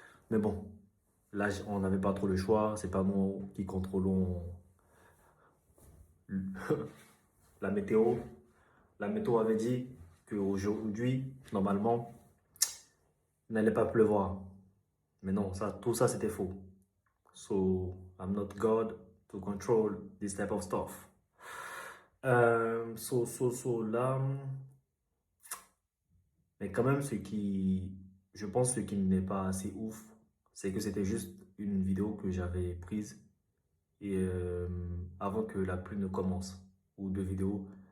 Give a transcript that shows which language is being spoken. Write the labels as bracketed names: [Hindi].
[French] Mais bon, là, on n'avait pas trop le choix, c'est pas nous qui contrôlons la météo. La météo avait dit qu'aujourd'hui, n'allait pas pleuvoir. Mais non, tout ça c'était faux. [English] So, I'm not God to control this type of stuff. [French] Là, mais quand même, je pense, ce qui n'est pas assez ouf, c'est que c'était juste une vidéo que j'avais prise et avant que la pluie ne commence, ou deux vidéos.